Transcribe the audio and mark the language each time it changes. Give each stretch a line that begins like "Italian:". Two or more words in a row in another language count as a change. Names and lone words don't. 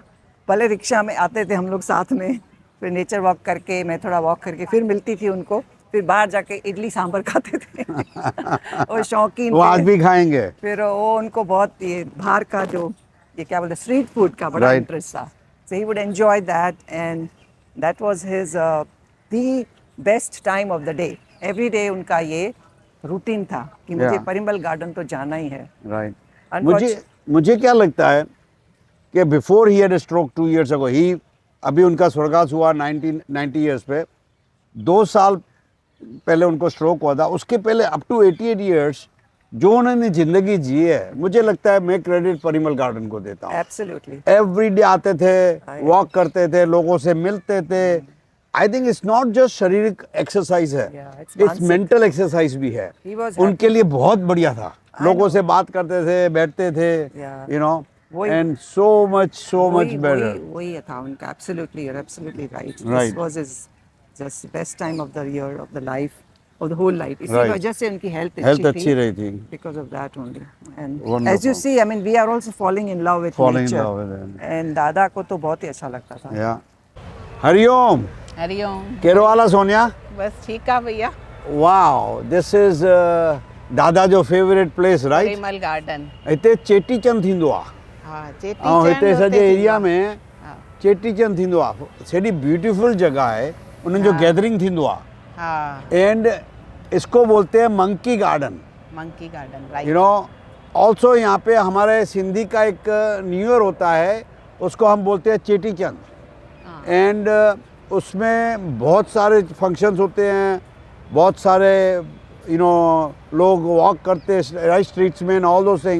Hindi: भले रिक्शा में आते थे हम लोग साथ में, फिर
English: nature walk
Hindi: करके, मैं थोड़ा वॉक करके फिर मिलती थी उनको, फिर बाहर जाके इडली सांभर खाते थे. और शौकीन वो आज भी खाएंगे. फिर वो उनको बहुत ये बाहर का जो ये क्या बोलते
English: street food
Hindi: का बड़ा इंटरेस्ट था.
English: So he would enjoy that and that was his the best time of the day. every day
Hindi: उनका ये रूटीन था कि मुझे परिमल गार्डन तो जाना ही है. राइट. मुझे क्या लगता है कि
English: before he had a stroke 2 years ago,
Hindi: ही अभी उनका स्वर्गवास हुआ 90 years पे, 2 साल पहले उनको स्ट्रोक हुआ था. उसके पहले
English: up to
Hindi: 88 years जो उन्होंने ज़िंदगी जी है, मुझे लगता है मैं क्रेडिट परिमल गार्डन को देता हूँ. एब्सोल्युटली.
English: every day
Hindi: आते थे, वॉक करते थे, लोगों से मिलते थे.
English: I think it's not just
Hindi: शारीरिक एक्सरसाइज है,
English: it's mental exercise
Hindi: भी है. उनके लिए बहुत बढ़िया था. लोगों से बात करते थे, बैठते थे,
English: you know, and so much better.
Hindi: वही था उनका.
English: Absolutely, you are absolutely right. This was his just best time of the year, of the life, of the whole life.
Hindi: इसी वजह से उनकी हेल्थ अच्छी रही थी.
English: because of that only. And as you see, I mean we are also falling in love with nature.
Hindi: एंड दादा को तो बहुत ही अच्छा लगता था. या हरिओम. हरिओम. केरो वाला सोनिया? बस ठीक है भैया.
English: Wow, this is Dada जो favourite place, right?
Hindi: परिमल गार्डन.
Sindhi: हिते चेटीचंद थींदो आहे.
Hindi: हाँ, चेटीचंद.
Sindhi: हिते सॼे एरिया में चेटीचंद थींदो आहे.
Hindi: सॼी ब्यूटीफुल जगह है.
Sindhi: उन्हनि जो गैदरिंग थींदो आहे.
Hindi: हाँ. एंड इसको बोलते हैं मंकी गार्डन. मंकी गार्डन, राइट.
English: you know, also
Hindi: यहाँ पे हमारे सिंधी का एक
English: new year
Hindi: होता है, उसको हम बोलते हैं चेटीचंद. एंड उसमें बहुत सारे फंक्शंस होते हैं, बहुत सारे
English: you know
Hindi: लोग वॉक करते हैं राइट स्ट्रीट्स में,
English: all those thing.